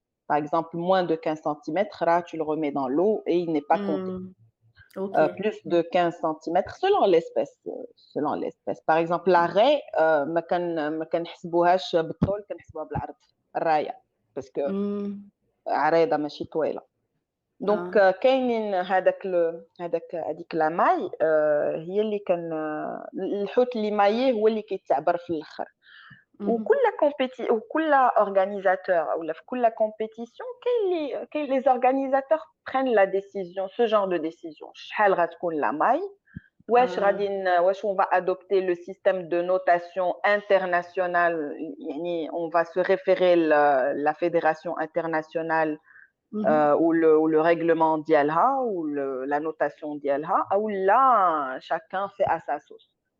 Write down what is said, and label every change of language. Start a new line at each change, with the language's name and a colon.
French: Par exemple, moins de 15 cm, là, tu le remets dans l'eau et il n'est pas compté. Okay. Plus de 15 cm selon l'espèce. Selon l'espèce. Par exemple,
Arabic: la raie, ما كنحسبوهاش بالطول كنحسبوها بالعرض الرايه
French: parce que
Arabic: عريضه ماشي طويله. دونك كاينين هذيك لا ماي هي اللي كان الحوت اللي ماييه هو اللي كيتعبر في الاخر.
French: وكل organisateur ou la compétition les organisateurs prennent la décision ce genre de décision
Arabic: شحال غتكون
French: la maille
Arabic: واش
French: on va adopter le système de notation internationale
Arabic: يعني
French: on va se référer la fédération internationale ou le règlement
Arabic: ديالها
French: ou la notation ديالها ou là chacun fait à sa sauce.